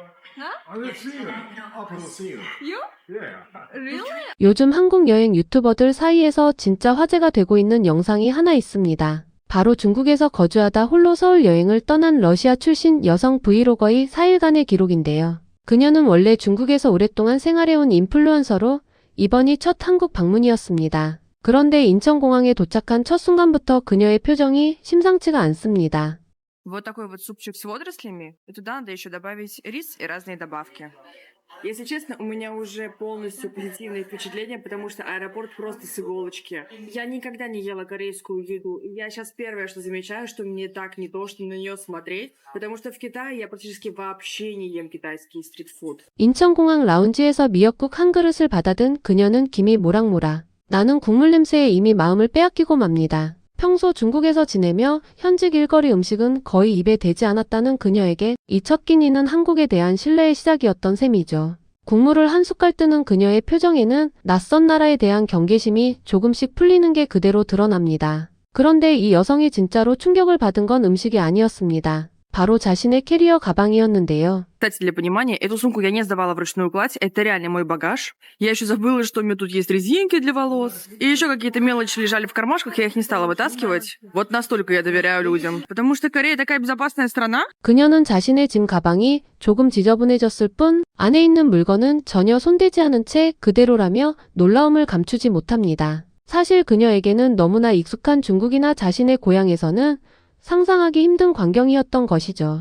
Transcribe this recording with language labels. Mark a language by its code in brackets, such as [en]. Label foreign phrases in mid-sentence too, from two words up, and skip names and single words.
[en] Huh? I've seen it. I've seen it. You? Yeah. Really? [ko] 요즘 한국 여행 유튜버들 사이에서 진짜 화제가 되고 있는 영상이 하나 있습니다. 바로 중국에서 거주하다 홀로 서울 여행을 떠난 러시아 출신 여성 브이로거의 4일간의 기록인데요. 그녀는 원래 중국에서 오랫동안 생활해온 인플루언서로 이번이 첫 한국 방문이었습니다. 그런데 인천공항에 도착한 첫 순간부터 그녀의 표정이 심상치가 않습니다. [ru] Вот такой вот супчик с водорослями. И туда надо еще добавить рис и разные добавки. Если честно, у меня уже полностью позитивные впечатления, потому что аэропорт просто с иголочки. Я никогда не ела корейскую еду. И я сейчас первое, что замечаю, что мне так не то, что на нее смотреть. Потому что в Китае я практически вообще не ем китайский стритфуд. [ko] 인천공항 라운지에서 미역국 한 그릇을 받아든 그녀는 김이 모락모락. 나는 국물 냄새에 이미 마음을 빼앗기고 맙니다. 평소 중국에서 지내며 현지 길거리 음식은 거의 입에 대지 않았다는 그녀에게 이 첫 끼니는 한국에 대한 신뢰의 시작이었던 셈이죠. 국물을 한 숟갈 뜨는 그녀의 표정에는 낯선 나라에 대한 경계심이 조금씩 풀리는 게 그대로 드러납니다. 그런데 이 여성이 진짜로 충격을 받은 건 음식이 아니었습니다. 바로 자신의 캐리어 가방이었는데요. [ru] Кстати, для понимания, эту сумку я не сдавала вручную кладь. Это реально мой багаж. Я еще забыла, что у меня тут есть резинки для волос. И еще какие-то мелочи лежали в кармашках, я их не стала вытаскивать. Вот настолько я доверяю людям. Потому что Корея такая безопасная страна. [ko] 그녀는 자신의 짐 가방이 조금 지저분해졌을 뿐 안에 있는 물건은 전혀 손대지 않은 채 그대로라며 놀라움을 감추지 못합니다. 사실 그녀에게는 너무나 익숙한 중국이나 자신의 고향에서는 상상하기 힘든 광경이었던 것이죠.